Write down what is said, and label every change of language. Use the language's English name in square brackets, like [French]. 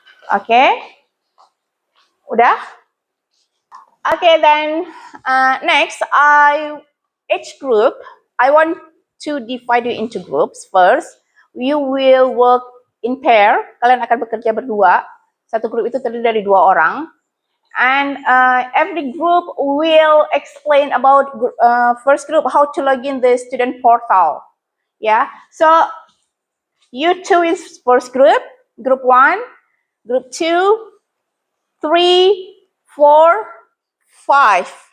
[English] Okay? Udah? Okay, then next, each group, I want to divide you into groups. First, you will work in pair. [Indonesian] Kalian akan bekerja berdua. Satu grup itu terdiri dari 2 orang. [English] And every group will explain about first group how to log in the student portal. Yeah, so you two is first group 1, group 2, 3, 4, 5.